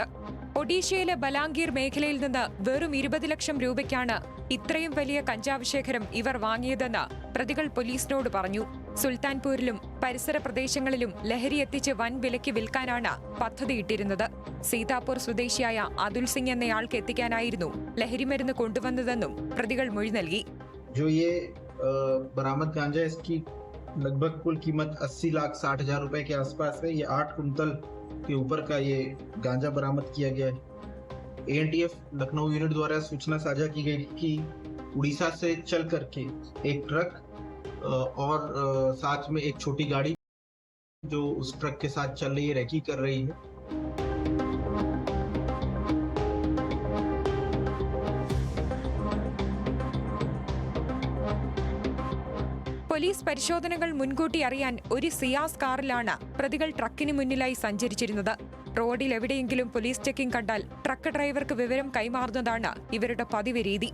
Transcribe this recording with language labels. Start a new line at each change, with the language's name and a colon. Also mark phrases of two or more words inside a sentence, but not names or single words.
Malayalam: ഒഡീഷയിലെ ബലാംഗീർ മേഖലയിൽ നിന്ന് വെറും 20 ലക്ഷം രൂപയ്ക്കാണ് ഇത്രയും വലിയ കഞ്ചാവ് ശേഖരം ഇവർ വാങ്ങിയതെന്ന് പ്രതികൾ പോലീസിനോട് പറഞ്ഞു. സുൽത്താൻപൂരിലും പരിസര പ്രദേശങ്ങളിലും ലഹരി എത്തിച്ച് വൻ വിലയ്ക്ക് വിൽക്കാനാണ് പദ്ധതിയിട്ടിരുന്നത്. സീതാപൂർ സ്വദേശിയായ അതുൽ സിംഗ് എന്നയാൾക്ക് എത്തിക്കാനായിരുന്നു ലഹരിമരുന്ന് കൊണ്ടുവന്നതെന്നും പ്രതികൾ മൊഴി നൽകി.
Hindi: लगभग कुल कीमत 80,60,000 रुपए के आसपास है। ये 8 कुंतल के ऊपर का ये गांजा बरामद किया गया है। एएनटीएफ लखनऊ यूनिट द्वारा सूचना साझा की गई कि उड़ीसा से चल करके एक ट्रक और साथ में एक छोटी गाड़ी जो उस ट्रक के साथ चल रही है, रेकी कर रही है।
Malayalam: പോലീസ് പരിശോധനകൾ മുൻകൂട്ടി അറിയാൻ ഒരു സിയാസ് കാറിലാണ് പ്രതികൾ ട്രക്കിന് മുന്നിലായി സഞ്ചരിച്ചിരുന്നത്. റോഡിൽ എവിടെയെങ്കിലും
English: police checking
Malayalam: കണ്ടാൽ
English: truck driverക്ക്
Malayalam: വിവരം കൈമാറുന്നതാണ് ഇവരുടെ പതിവ് രീതി.